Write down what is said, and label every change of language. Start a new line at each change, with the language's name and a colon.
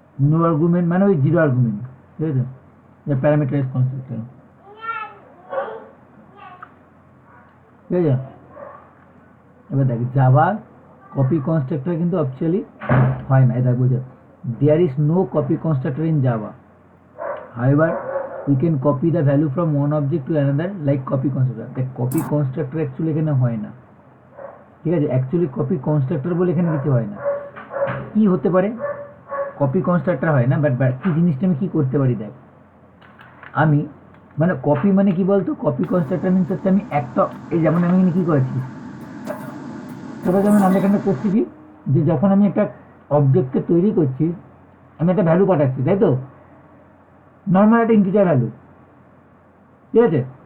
Bangla: No argument মানে ওই zero argument, ঠিক আছে, প্যারামিটারাইজ কনস্ট্রাক্টর, ঠিক আছে। এবার দেখ জাভা কপি কনস্ট্রাক্টর কিন্তু অ্যাকচুয়ালি হয় না, এটা বুঝে।
English: There is no copy constructor in Java, however we can copy the value from one object to another like copy constructor.
Bangla: দেখ কপি কনস্ট্রাক্টর অ্যাকচুয়ালি এখানে হয় না, ঠিক আছে। অ্যাকচুয়ালি কপি কনস্ট্রাক্টর বলে এখানে কিছু হয় না। কি হতে পারে, কপি কনস্ট্রাক্টর হয় না, বাট কি জিনিসটা আমি কি করতে পারি দেখ। আমি মানে কপি মানে কি বলতো, কপি কনস্ট্রাক্টর মিনস হচ্ছে আমি একটা, এই যেমন আমি এখানে কি করেছি, তবে যেমন আমি এখানে করছি কি, যে যখন আমি একটা অবজেক্টকে তৈরি করছি আমি একটা ভ্যালু পাঠাচ্ছি, তাই তো, নর্মাল একটা ইন্টিজার ভ্যালু, ঠিক আছে।